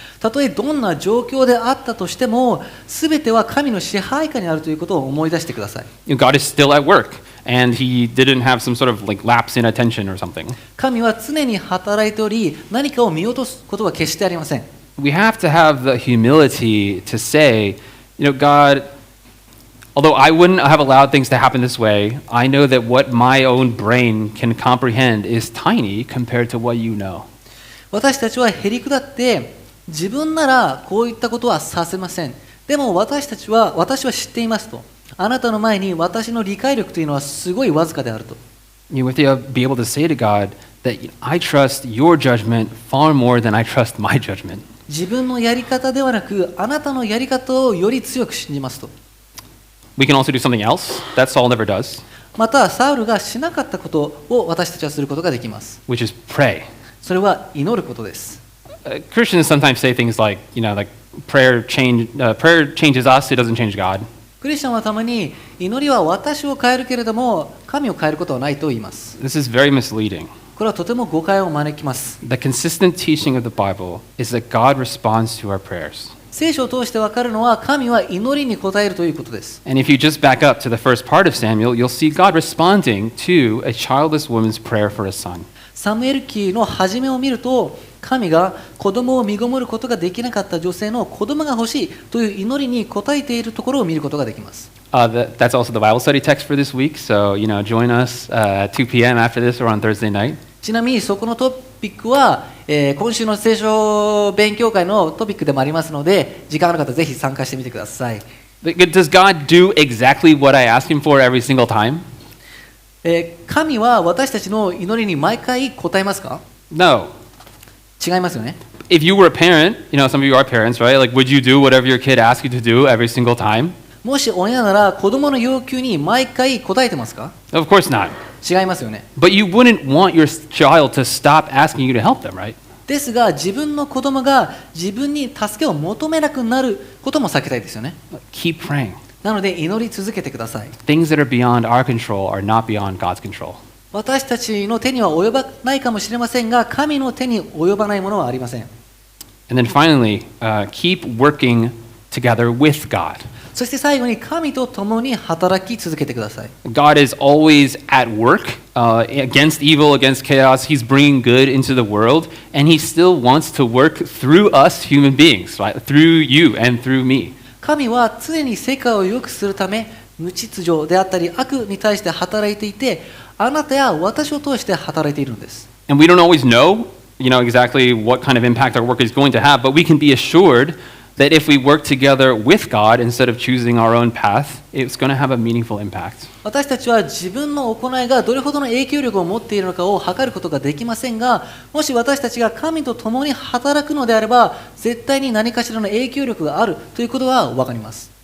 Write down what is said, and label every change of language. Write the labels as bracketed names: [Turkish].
[Japanese] たとえどんな状況であったとしても、すべては神の支配下にあるということを思い出してください。 [English] God is still at work, and He didn't have some sort of lapse in attention or something. [Japanese] 神は常に働いており、何かを見落とすことは決してありません。 [English] We have to have the humility to say, God, although I wouldn't have allowed things to happen this way, I know that what my own brain can comprehend is tiny compared to what you know. [Japanese] 私たちはへりくだって、自分ならこういったことはさせません。でも私は知っていますと。あなたの前に私の理解力というのはすごいわずかであると。 [English] You have to be able to say to God that I trust your judgment far more than I trust my judgment. [Japanese] 自分のやり方ではなく、あなたのやり方をより強く信じますと。 [English] We can also do something else that Saul never does, [Japanese] また、サウルがしなかったことを私たちはすることができます。 [English] which is pray. [Japanese] それは祈ることです。 [English] Christians sometimes say things like prayer changes us, it doesn't change God. [Japanese] クリスチャンはたまに、祈りは私を変えるけれども、神を変えることはないと言います。 [English] This is very misleading. [Japanese] これはとても誤解を招きます。 [English] The consistent teaching of the Bible is that God responds to our prayers. [Japanese] 聖書を通して分かるのは、神は祈りに応えるということです。 [English] And if you just back up to the first part of Samuel, you'll see God responding to a childless woman's prayer for a son. [Japanese] サムエル記の初めを見ると、神が子供を身ごもることができなかった女性の子供が欲しいという祈りに応えているところを見ることができます。 [English] That's also the Bible study text for this week, so join us at 2 p.m. after this or on Thursday night. [Japanese] ちなみにそこのトピックは、今週の聖書勉強会のトピックでもありますので、時間ある方ぜひ参加してみてください。 [English] Does God do exactly what I ask Him for every single time? [Japanese] 神は私たちの祈りに毎回答えますか？ [English] No. [Japanese] 違いますよね。 [English] If you were a parent, some of you are parents, right? Would you do whatever your kid asks you to do every single time? [Japanese] もし親なら子供の要求に毎回答えてますか？ [English] Of course not. [Japanese] 違いますよね。 [English] But you wouldn't want your child to stop asking you to help them, right? [Japanese] ですが、自分の子供が自分に助けを求めなくなることも避けたいですよね。 [English] Keep praying. [Japanese] なので祈り続けてください。 [English] Things that are beyond our control are not beyond God's control. [Japanese] 私たちの手には及ばないかもしれませんが、神の手に及ばないものはありません。 [English] And then finally, keep working together with God. [Japanese] そして最後に神と共に働き続けてください。 [English] God is always at work against evil, against chaos. He's bringing good into the world, and He still wants to work through us human beings, right? Through you and through me. [Japanese] 神は常に世界を良くするため、無秩序であったり悪に対して働いていて、あなたや私を通して働いているのです。 [English] And we don't always know, exactly what kind of impact our work is going to have, but we can be assured that if we work together with God instead of choosing our own path, it's going to have a meaningful impact. [Japanese] 私たちは自分の行いがどれほどの影響力を持っているのかを測ることができませんが、もし私たちが神と共に働くのであれば、絶対に何かしらの影響力があるということは分かります。